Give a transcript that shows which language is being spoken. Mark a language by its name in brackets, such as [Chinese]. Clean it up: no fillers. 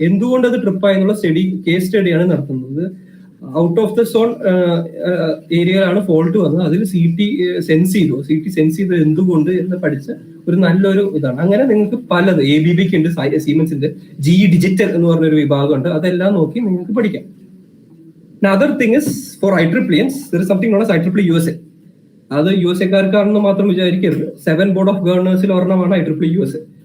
[Malayalam] എന്തുകൊണ്ട് അത് ട്രിപ്പായി എന്നുള്ള കേസ് സ്റ്റഡിയാണ് നടത്തുന്നത്. ഔട്ട് ഓഫ് ദ സോൺ ഏരിയയിലാണ് ഫോൾട്ട് വന്നത്. അതിൽ CT സെൻസ് ചെയ്തു എന്തുകൊണ്ട് എന്ന് പഠിച്ച ഒരു നല്ലൊരു ഇതാണ്. അങ്ങനെ നിങ്ങൾക്ക് പലത് ABBക്ക് ഉണ്ട്, സീമെൻസിന്റെ GE ഡിജിറ്റൽ എന്ന് പറഞ്ഞൊരു വിഭാഗമുണ്ട്, അതെല്ലാം നോക്കി നിങ്ങൾക്ക് പഠിക്കാം. [English] Other thing is for IEEE there is something known as IEEE USA. [Malayalam] അത് USA-കാർക്കാണെന്ന് മാത്രം വിചാരിക്കരുത്. 7 ബോർഡ് ഓഫ് ഗവർണേഴ്സിൽ ഒരെണ്ണമാണ് IEEE USA.